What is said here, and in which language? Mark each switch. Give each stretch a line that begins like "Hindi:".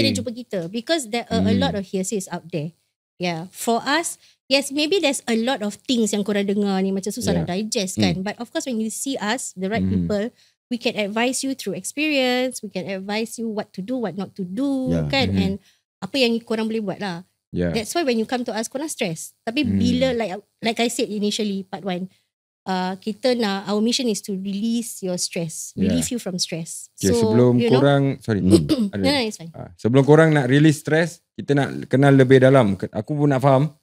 Malay: kena jumpa kita,
English: because there are a lot of hearsays out there. Yeah. For us, yes, maybe there's a lot of things
Malay: yang korang dengar ni macam susah nak digest kan.
English: But of course when you see us, the right people, we can advise you through experience. We can advise you what to do, what not to do kan.
Malay: And apa yang korang boleh buat lah. Yeah.
English: That's why when you come to us,
Malay: korang stress. Tapi bila
English: like I said initially, part 1, kita nak, our mission is to release your stress, relieve you from stress.
Malay: Okay, sebelum
English: you know,
Malay: korang sorry.
English: no, it's fine.
Malay: Sebelum korang nak release stress, kita nak kenal lebih dalam. Aku pun nak faham.